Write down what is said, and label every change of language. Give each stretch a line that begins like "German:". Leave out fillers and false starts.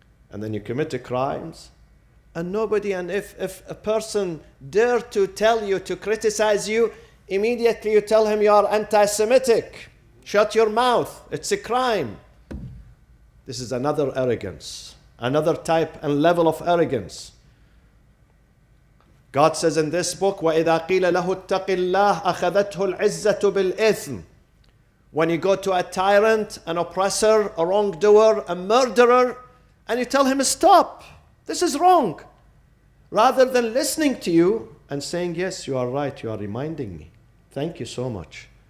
English: And then you commit the crimes. And nobody, and if a person dare to tell you, to criticize you, immediately you tell him you are anti-Semitic. Shut your mouth. It's a crime. This is another arrogance, another type and level of arrogance. God says in this book,
Arabic: وَإِذَا قِيلَ لَهُ اتَّقِ اللَّهِ أَخَذَتْهُ الْعِزَّةُ بِالْإِثْمِ.
English: When you go to a tyrant, an oppressor, a wrongdoer, a murderer, and you tell him, stop, this is wrong. Rather than listening to you and saying, yes, you are right, you are reminding me. Thank you so much.